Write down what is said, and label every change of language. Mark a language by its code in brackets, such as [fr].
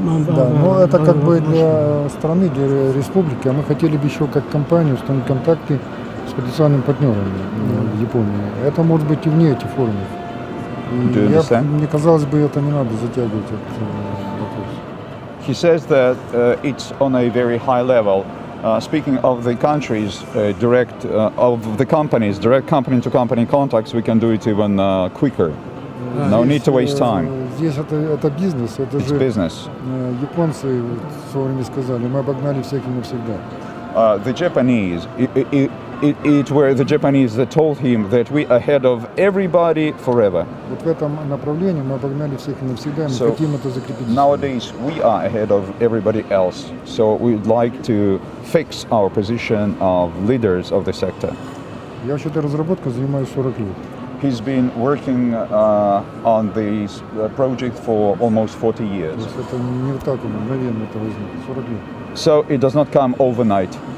[ru] Да, но это как бы для страны, для республики, а мы хотели бы еще как компания установить контакты с потенциальными партнерами в Японии. Это может быть и вне этих форумов. И мне казалось бы, это не надо затягивать этот вопрос. [en] He says that it's on a very high level. Speaking of the countries, of the companies, direct company-to-company contacts, we can do it even quicker. No need to waste time. [ru] Здесь это бизнес, это [en] It's [ru] же [en] business. [ru] Японцы в свое время сказали, мы обогнали всех и навсегда. [en] The Japanese, it were the Japanese that told him that we ahead of everybody forever. [ru] Вот в этом направлении мы обогнали всех и навсегда, и мы хотим это закрепить. [en] Nowadays we are ahead of everybody else, so we'd like to fix our position of leaders of the sector. [ru] Я вообще этой разработкой занимаюсь 40 лет. [en] He's been working on this project for almost 40 years. [ru] То есть это не вот так мгновенно это возникло, 40 лет. [en] So it does not come overnight.